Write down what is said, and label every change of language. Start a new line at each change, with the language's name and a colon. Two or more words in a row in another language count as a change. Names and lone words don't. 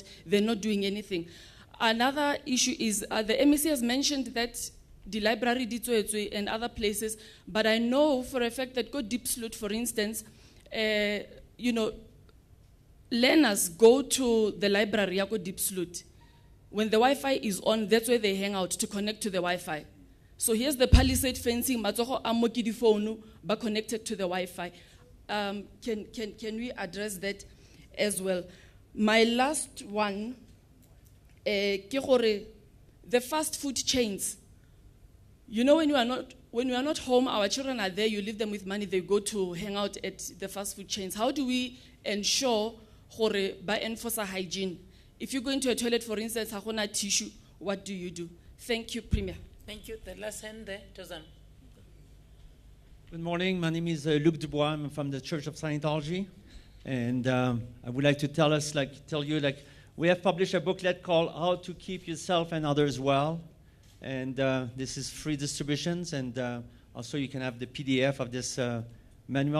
English: They're not doing anything. Another issue is the MEC has mentioned that the library and other places, but I know for a fact that Diepsloot, for instance, you know, learners go to the library Diepsloot. When the Wi-Fi is on, that's where they hang out to connect to the Wi-Fi. So here's the palisade fencing,
Tswana: matsogo a mo ke di phone ba
English: connected to the Wi-Fi. Can we address that as well? My last one,
Tswana: ke gore
English: the fast food chains. You know, when you are not home, our children are there, you leave them with money, they go to hang out at the fast food chains. How do we ensure
Tswana: gore ba
English: enforce hygiene? If you go into a toilet, for instance, hakuna tissue, what do you do? Thank you, Premier. Thank you. The last hand there, Tozan. Good morning. My name is Luc Dubois. I'm from the Church of Scientology, and I would like to tell you, we have published a booklet called "How to Keep Yourself and Others Well," and this is free distributions, and also you can have the PDF of this manual.